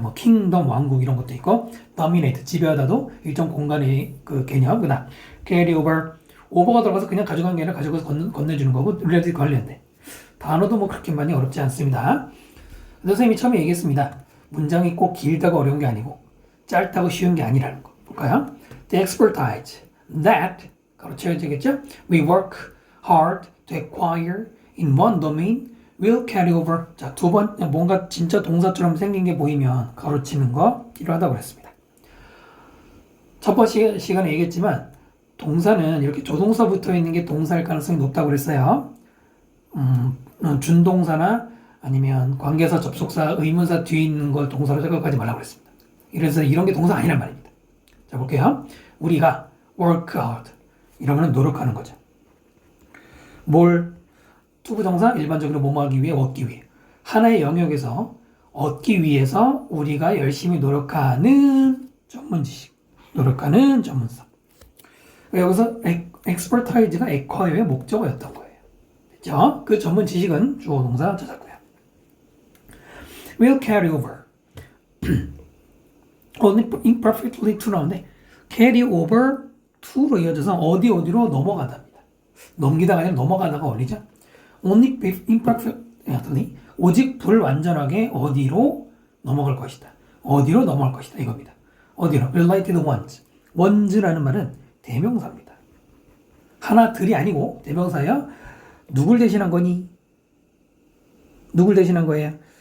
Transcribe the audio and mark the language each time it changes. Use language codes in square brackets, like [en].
[ko] 뭐 킹덤 왕국 이런 것도 있고 dominate 지배하다도 일정 공간의 그 개념. 그다음 carry over 오버가 들어가서 그냥 가져간 게 아니라 가져가서 건네주는 거고 relative 관련돼. 단어도 뭐 그렇게 많이 어렵지 않습니다. 선생님이 처음에 얘기했습니다. 문장이 꼭 길다고 어려운 게 아니고 짧다고 쉬운 게 아니라는 거. 볼까요? [en] The expertise that [ko] 가로 채워지겠죠? [en] We work hard to acquire in one domain will carry over. [ko] 자, 두 번, 뭔가 진짜 동사처럼 생긴 게 보이면 가로치는 거 필요하다고 그랬습니다. 첫 번째 시간에 얘기했지만 동사는 이렇게 조동사 붙어 있는 게 동사일 가능성이 높다고 그랬어요. 준동사나 아니면 관계사, 접속사, 의문사 뒤에 있는 걸 동사로 생각하지 말라고 그랬습니다. 그래서 이런 게 동사 아니란 말입니다. 자, 볼게요. 우리가 [en] work hard. [ko] 이러면 노력하는 거죠. 뭘? 투부정사 일반적으로 뭐뭐 하기 위해, 얻기 위해. 하나의 영역에서 얻기 위해서 우리가 열심히 노력하는 전문 지식. 노력하는 전문성. 여기서 expertise가 acquire의 목적어였던 거예요. 됐죠? 그 전문 지식은 주어 동사 찾았고요. [en] will carry over. only imperfectly to [ko] 나오는데 carry over to로 이어져서 어디로 넘어가답니다. 넘기다가 아니라 넘어가다가 어울리죠? [en] only imperfectly [ko] 오직 불완전하게 어디로 넘어갈 것이다. 어디로 넘어갈 것이다 이겁니다. 어디로? [en] related ones. [ko] ones라는 말은 대명사입니다. 하나들이 아니고 대명사예요. 누굴 대신한 거니? 누굴 대신한 거예요?